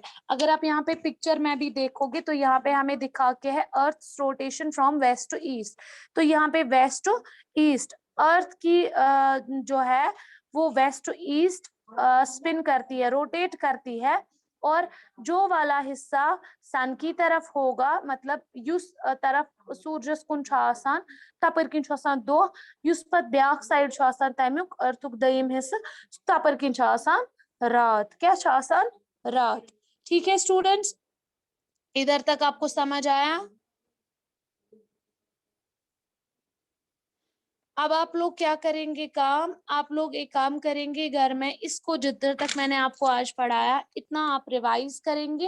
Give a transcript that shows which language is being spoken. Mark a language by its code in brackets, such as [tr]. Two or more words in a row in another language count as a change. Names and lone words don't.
[hi] अगर आप यहाँ पे पिक्चर में भी देखोगे तो यहाँ पे हमें दिखा के है [en] earth rotation from west to east. [hi] तो यहाँ पे [en] west to east [hi] अर्थ की जो है वो [en] west to east [hi] स्पिन करती है, रोटेट करती है। और जो वाला हिस्सा सन की तरफ होगा, मतलब [ks] युस तरफ सूरजस कुन छ आसान, तपर किन छ आसान दो, युस पत ब्याक साइड छ आसान तमियुक अर्थुक दयिम हिस्सा, तपर किन छ आसान रात। क्या छ आसान? रात। [hi] ठीक है स्टूडेंट्स, इधर तक आपको समझ आया? अब आप लोग क्या करेंगे काम, आप लोग एक काम करेंगे घर में, इसको जितना तक मैंने आपको आज पढ़ाया इतना आप रिवाइज करेंगे।